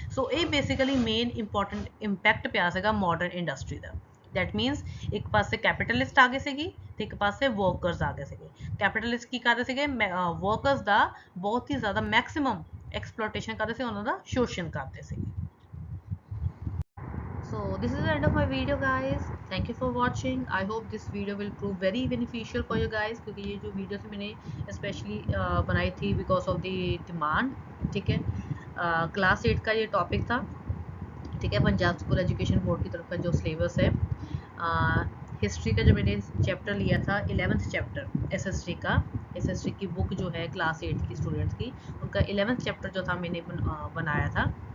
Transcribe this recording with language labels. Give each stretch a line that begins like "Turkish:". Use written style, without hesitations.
Punjabi: ਸੋ ਇਹ basically main important impact ਪਿਆ ਸੀਗਾ modern industry ਦਾ। That means ਇੱਕ ਪਾਸੇ ਕੈਪੀਟਲਿਸਟ ਆ ਗਏ ਸੀਗੇ ਤੇ ਇੱਕ ਪਾਸੇ ਵਰਕਰਸ ਆ ਗਏ ਸੀਗੇ। ਕੈਪੀਟਲਿਸਟ ਕੀ ਕਰਦੇ ਸੀਗੇ? ਵਰਕਰਸ ਦਾ ਬਹੁਤ ਹੀ ਜ਼ਿਆਦਾ ਮੈਕਸਿਮਮ ਐਕਸਪਲੋਇਟੇਸ਼ਨ ਕਰਦੇ ਸੀ, ਉਹਨਾਂ ਦਾ ਸ਼ੋਸ਼ਣ ਕਰਦੇ ਸੀ।
English: So this is the end of my video guys, thank you for watching. I hope this video will prove very beneficial for you guys,
Hindi: क्योंकि ये जो वीडियो थी मैंने स्पेशली बनाई थी
English: because of the demand,
Hindi: ठीक है। क्लास 8 का ये टॉपिक था, ठीक है। पंजाब स्कूल एजुकेशन बोर्ड की तरफ का जो सिलेबस है, हिस्ट्री का जो मैंने चैप्टर लिया था 11th चैप्टर एसएसटी का, एसएसटी की बुक जो है क्लास 8 की स्टूडेंट्स की, उनका 11th चैप्टर जो था मैंने बनाया था।